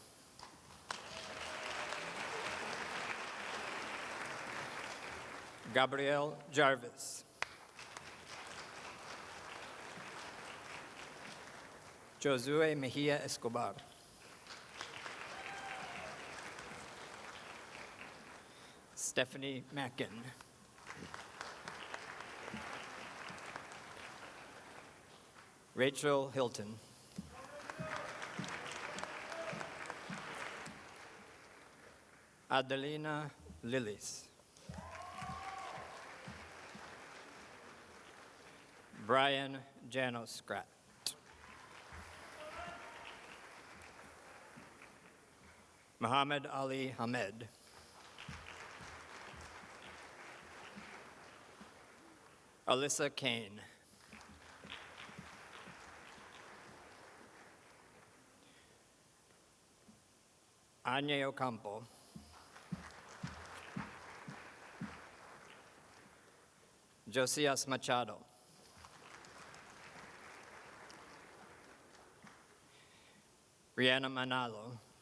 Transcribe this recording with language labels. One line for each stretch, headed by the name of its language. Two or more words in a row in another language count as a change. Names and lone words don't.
English: Gabriel Jarvis. Josue Mejia Escobar. Stephanie Mackin. Rachel Hilton. Adelina Lillis. Brian Janos Scratt. Muhammad Ali Hamed. Alyssa Kane. Anya Ocampo. Josias Machado. Rihanna Manalo.